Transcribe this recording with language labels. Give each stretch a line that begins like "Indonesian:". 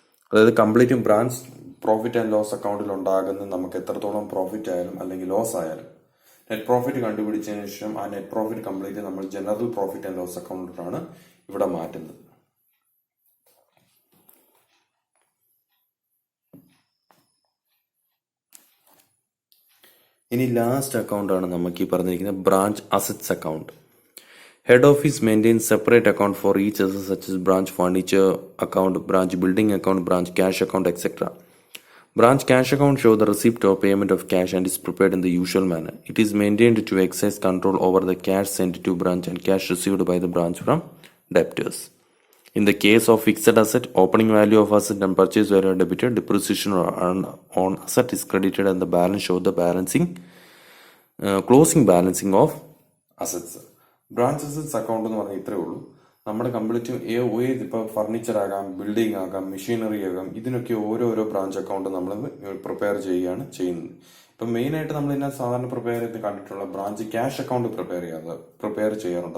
Malayalam: അതായത് കംപ്ലീറ്റും branch profit and loss അക്കൗണ്ടിൽ ഉണ്ടാകുന്ന നമുക്ക് എത്രത്തോളം പ്രോഫിറ്റ് ആയാലും അല്ലെങ്കിൽ ലോസ് ആയാലും നെറ്റ് പ്രോഫിറ്റ് കണ്ടുപിടിച്ചതിന് ശേഷം ആ നെറ്റ് പ്രോഫിറ്റ് കംപ്ലീറ്റ് നമ്മൾ ജനറൽ പ്രോഫിറ്റ് ആൻഡ് ലോസ് അക്കൗണ്ടിലാണ് ഇവിടെ മാറ്റുന്നത്. ഇനി ലാസ്റ്റ് അക്കൗണ്ടാണ് നമുക്ക് ഈ പറഞ്ഞിരിക്കുന്ന branch assets account.
English: Head office maintains separate account for each asset such as branch furniture account, branch building account, branch cash account, etc. Branch cash account show the receipt or payment of cash and is prepared in the usual manner. It is maintained to exercise control over the cash sent to branch and cash received by the branch from debtors. In the case of fixed asset, opening value of asset and purchase value are debited, depreciation on asset is credited and the balance show the closing balancing of assets.
Malayalam: Branch assets account എന്ന് പറഞ്ഞാൽ ഇത്രയേ ഉള്ളൂ. നമ്മുടെ കംപ്ലീറ്റും ഇപ്പോൾ furniture ആകാം, building ആകാം, machinery ആകാം, ഇതിനൊക്കെ ഓരോരോ ബ്രാഞ്ച് അക്കൗണ്ട് നമ്മൾ പ്രിപ്പയർ ചെയ്യുകയാണ് ചെയ്യുന്നത്. ഇപ്പം മെയിനായിട്ട് നമ്മൾ ഇതിനകത്ത് സാധാരണ പ്രിപ്പയർ ചെയ്ത് കണ്ടിട്ടുള്ള ബ്രാഞ്ച് ക്യാഷ് അക്കൗണ്ട് പ്രിപ്പയർ ചെയ്യാറുണ്ട്.